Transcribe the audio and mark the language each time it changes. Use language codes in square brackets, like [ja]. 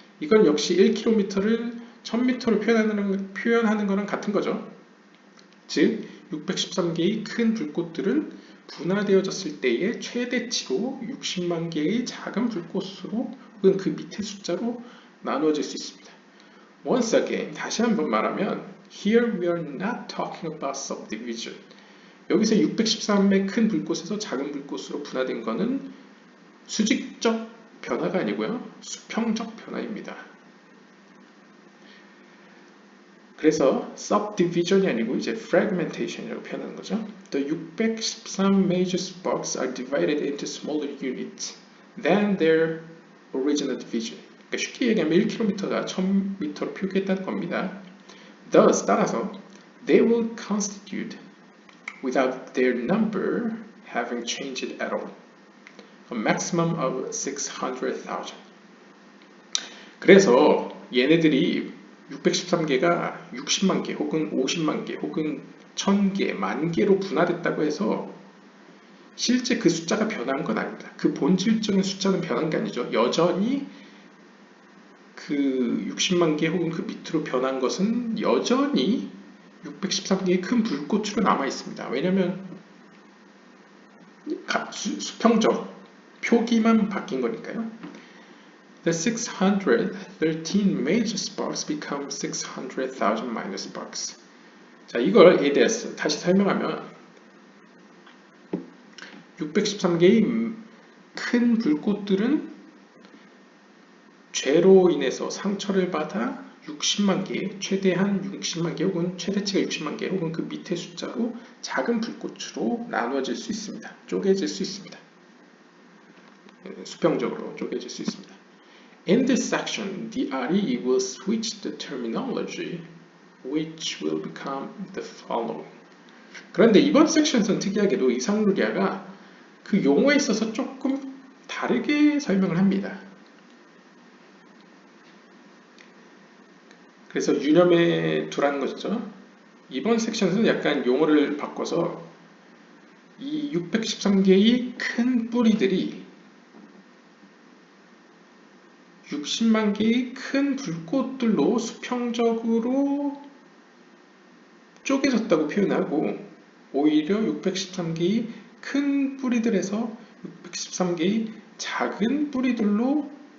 [ko] 이건 역시 1km를 1000m로 표현하는 거랑 같은 거죠. 즉 613개의 큰 불꽃들은 분화되어졌을 때의 최대치로 60만 개의 작은 불꽃으로 혹은 그 밑에 숫자로 나누어질 수 있습니다. [en] Once again, [ko] 다시 한번 말하면 [en] Here we are not talking about subdivision. [ko] 여기서 613의 큰 불꽃에서 작은 불꽃으로 분화된 것은 수직적 변화가 아니고요. 수평적 변화입니다. 그래서 subdivision이 아니고 이제 fragmentation이라고 표현하는 거죠. [en] The 613 major sparks are divided into smaller units than their original division. [ko] 그러니까 쉽게 얘기하면 1km가 1000m로 표기했다는 겁니다. [en] Thus, [ko] 따라서 [en] they will constitute without their number having changed at all. A maximum of 600,000. [ko] 그래서 얘네들이 613개가 60만 개 혹은 50만 개 혹은 1000개, 만 개로 분화됐다고 해서 실제 그 숫자가 변한 건 아닙니다. 그 본질적인 숫자는 변한 게 아니죠. 여전히 그 60만 개 혹은 그 밑으로 변한 것은 여전히 613개의 큰 불꽃으로 남아 있습니다. 왜냐하면 수평적 표기만 바뀐 거니까요. [en] The 613 major sparks become 600,000 minor sparks. [ko] 자, 이걸에 대해서 다시 설명하면 613개의 큰 불꽃들은 죄로 인해서 상처를 받아 60만 개, 최대한 60만 개 혹은 최대치가 60만 개 혹은 그 밑에 숫자로 작은 불꽃으로 나누어질 수 있습니다. 쪼개질 수 있습니다. 수평적으로 쪼개질 수 있습니다. [en] In this section, the RE will switch the terminology, which will become the following. [ko] 그런데 이번 섹션에서는 특이하게도 이상루리아가 그 용어에 있어서 조금 다르게 설명을 합니다. 그래서 유념해 두라는 것이죠. 이번 섹션에서는 약간 용어를 바꿔서 이 613개의 큰 뿌리들이 60만 개의 큰 불꽃들로 수평적으로 쪼개졌다고 표현하고 오히려 613개의 큰 뿌리들에서 613개의 작은 뿌리들로